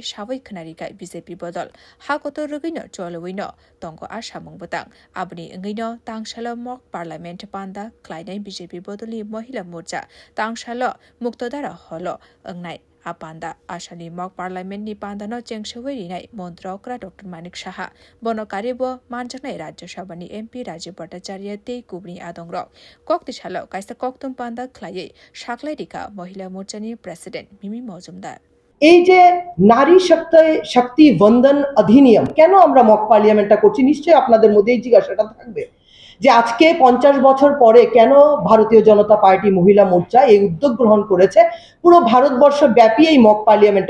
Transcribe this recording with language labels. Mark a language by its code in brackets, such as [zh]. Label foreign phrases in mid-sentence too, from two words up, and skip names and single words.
[trp] सावै खनारिगा बिजेपि बदल हाकटोरगैनो चलवैनो तंको आशा मंगबतां आबनि इंगैनो तांसालो [en] mock parliament [trp] पान्दा ख्लाइनाय बिजेपि बदलनि महिला मोर्चा तांसालो मुक्तदारा हलो अंगनाय आपान्दा आसानि [en] mock parliament [trp] पान्दानो चेंसवैरिनाय मन्त्रकरा डॉक्टर मानिक साहा बनकारिब मानजानाय राज्यसभानि एमपी राजीव भट्टाचार्य ते कुबनि आदंग्र कक्तिसालो काइसा कक्तम पान्दा ख्लायै साख्लायरिका महिला मोर्चानि प्रेसिडेन्ट मिमी मजुमदार [bn] এই যে নারী শক্তি বন্দন অধিনিয়ম কেন আমরা [en] mock parliament [bn] করছি নিশ্চয়ই আপনাদের মধ্যে এই জিজ্ঞাসাটা থাকবে যে আজকে 50 বছর পরে কেন ভারতীয় জনতা পার্টি মহিলা মোর্চা এই উদ্যোগ গ্রহণ করেছে পুরো ভারতবর্ষ ব্যাপী এই [en] mock parliament